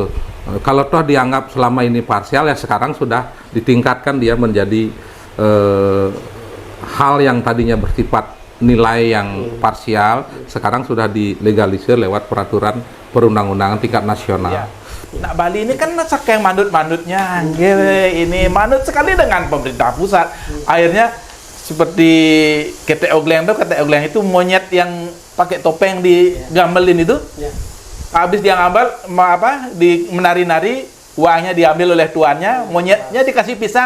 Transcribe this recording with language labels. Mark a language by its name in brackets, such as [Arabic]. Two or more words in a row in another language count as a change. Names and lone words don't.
[Indonesian] Kalau toh dianggap selama ini parsial, ya sekarang sudah ditingkatkan dia menjadi hal yang tadinya bersifat nilai yang parsial, sekarang sudah dilegalisir lewat peraturan perundang-undangan tingkat nasional. Ya. Nah, Bali ini kan saking manut-manutnya, ini manut sekali dengan pemerintah pusat. Akhirnya seperti KT Ogleng itu monyet yang pakai topeng digambalin itu. Habis dia ngambil menari-nari, uangnya diambil oleh tuannya, monyetnya dikasih pisang.